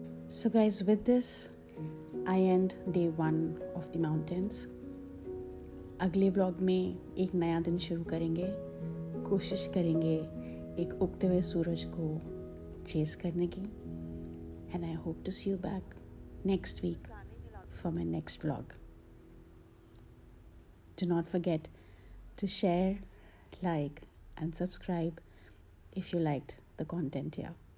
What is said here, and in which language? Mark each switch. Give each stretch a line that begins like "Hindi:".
English: So guys, with this I end day 1 of the mountains.
Hindi: अगले vlog में एक नया दिन शुरू करेंगे. कोशिश करेंगे एक उगते हुए सूरज को चेस करने की.
English: And I hope to see you back next week for my next vlog. Do not forget to share, like and subscribe if you liked the content here.